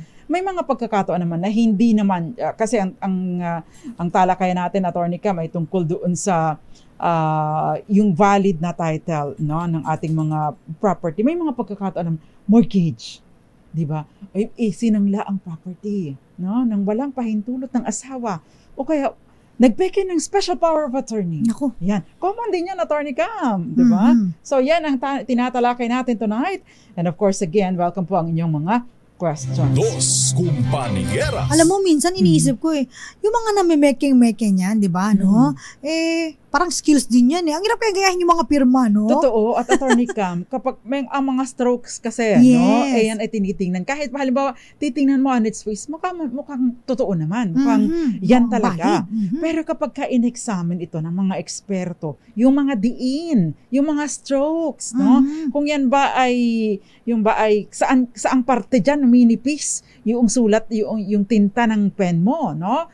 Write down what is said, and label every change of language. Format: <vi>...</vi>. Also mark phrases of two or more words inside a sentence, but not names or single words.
<tl>May mga pagkakataon naman na hindi naman, kasi ang talakayan natin, attorney Cam, ay tungkol doon sa yung valid na title, no, ng ating mga property. May mga pagkakataon ng mortgage. Diba? Sinangla ang property, no, nang walang pahintulot ng asawa. O kaya, nagpeke ng</tl> <en>special power of attorney.</en> <tl>Naku. Yan. Common din yan, attorney Cam. Diba? So, yan ang tinatalakay natin tonight.</tl> <en>And of course,</en> <tl>again, welcome po ang inyong mga questions. Dos Compañeras. Alam mo, minsan iniisip ko yung mga nami-making yan, di ba, no? Parang skills din yan Ang hirap kaya gayahin yung mga pirma, no? Totoo. At attorney Cam, kapag ang mga strokes kasi, no? Yan ay tinitingnan. Kahit halimbawa, titingnan mo</tl> <en>on its face,</en> <tl>mukhang totoo naman. Mukhang yan talaga. Pero kapag ka-in-examine ito ng mga eksperto, yung mga diin, yung mga strokes, no? Kung yan ba ay saang parte dyan, minipis, yung sulat, yung tinta ng pen mo, no?</tl>